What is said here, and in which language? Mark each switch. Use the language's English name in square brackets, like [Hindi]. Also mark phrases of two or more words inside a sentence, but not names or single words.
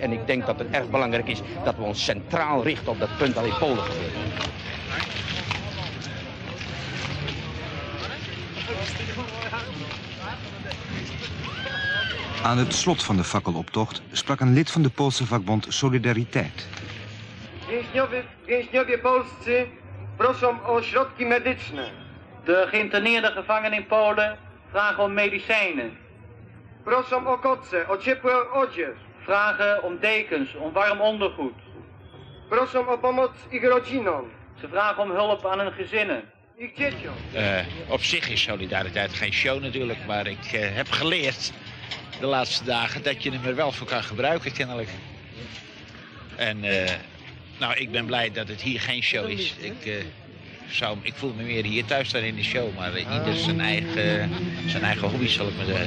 [Dutch] En ik denk dat het erg belangrijk is dat we ons centraal richten op dat punt dat in Polen gebeurt. Aan het slot van de fakkeloptocht sprak een lid van de Poolse vakbond Solidariteit. [Polish] Więźniowie polscy proszą o środki medyczne. [Dutch] De geïnterneerde gevangenen in Polen vragen om medicijnen. [Polish] Proszą o koce, o ciepłe odzież. [Dutch] Vragen om dekens, om warm ondergoed. [Polish] Proszą o pomoc ich rodzinom. [Dutch] Ze vragen om hulp aan hun gezinnen. [Polish] Ich dzieciom. [Dutch] Op zich is solidariteit geen show natuurlijk, maar ik heb geleerd de laatste dagen dat je hem er wel voor kan gebruiken kennelijk. En nou, ik ben blij dat het hier geen show is. Ik voel me meer hier thuis dan in de show, maar ieder zijn eigen hobby, zal ik maar zeggen.